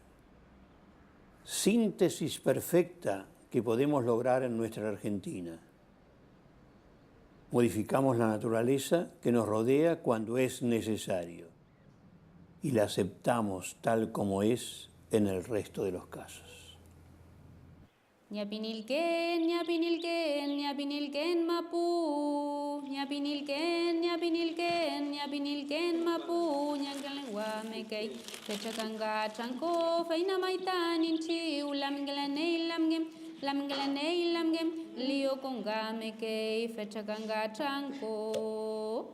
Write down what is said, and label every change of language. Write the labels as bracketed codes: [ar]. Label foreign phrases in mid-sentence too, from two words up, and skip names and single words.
[es] Síntesis perfecta que podemos lograr en nuestra Argentina. Modificamos la naturaleza que nos rodea cuando es necesario. y la aceptamos tal como es en el resto de los casos. [arn] Ñapinilken, ñapinilken, ñapinilken mapu, ñapinilken, ñapinilken, ñapinilken mapu, ñangalengua mekei, fechakanga chanko, feina maitan inchi, lamgelanei lamgem, lamgelanei lamgem, lio konga mekei, fechakanga chanko.